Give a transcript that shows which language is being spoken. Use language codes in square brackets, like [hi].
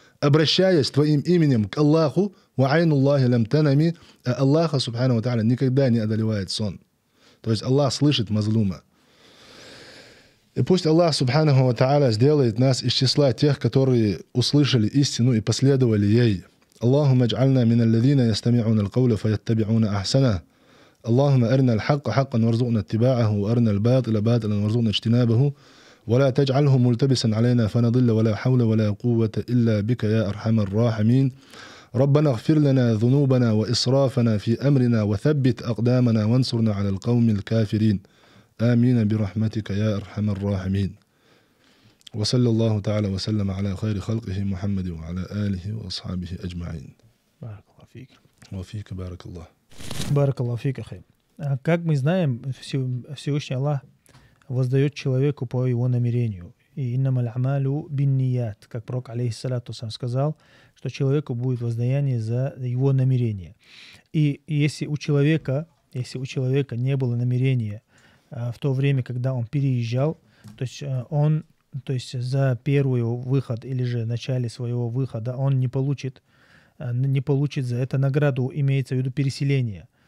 [ru] обращаясь твоим именем к Аллаху, [ar] ва айнуллахи лям танами, [ru] а Аллаха, субхану ва та'аля, никогда не одолевает сон. То есть Аллах слышит мазлума. И пусть Аллах, субханаху ва та'аля, сделает нас из числа тех, которые услышали истину и последовали ей. [ar] Аллахумма адж'альна мин алладhina ястами'уна алкауля фаяттаби'уна ахсана. اللهم أرنا الحق حقا وارزقنا اتباعه وأرنا الباطل باطلا وارزقنا اجتنابه ولا تجعله ملتبسا علينا فنضل ولا حول ولا قوة إلا بك يا أرحم الراحمين ربنا اغفر لنا ذنوبنا وإسرافنا في أمرنا وثبت أقدامنا وانصرنا على القوم الكافرين آمين برحمتك يا أرحم الراحمين وصلى الله تعالى وسلم على خير خلقه محمد وعلى آله وأصحابه أجمعين. بارك الله فيك. وفيك بارك الله. Баракаллаху фик, ахи. [ru] Как мы знаем, Всевышний Аллах воздает человеку по его намерению. И [ar] иннамаль амалю бинният, [ru] как пророк алейхиссалату сам сказал, что человеку будет воздаяние за его намерение. И если у человека не было намерения в то время, когда он переезжал, то есть за первый выход или же в начале своего выхода он не получит за это награду, имеется в виду переселение.